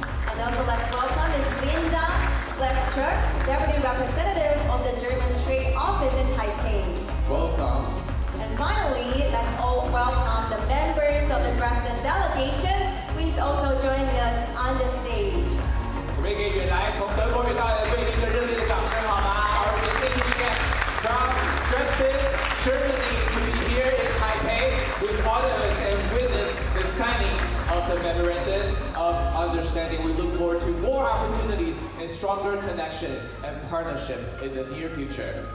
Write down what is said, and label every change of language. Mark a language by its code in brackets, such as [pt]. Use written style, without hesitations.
[en] And also let's welcome Ms. Linda Fletcher, Deputy Representative of the German Trade Office in Taipei. Welcome. And finally, let's all welcome the members of the Dresden delegation. Please also join us on the stage. [zh] 我们给远来从德国远道来的贵宾一个热烈的掌声，好吗？ [en] Our distinguished guests from Dresden, Germany, to be here in Taipei with all of us and witness the signing of the memorandum of understanding. We look forward to more opportunities and stronger connections and partnership in the near future.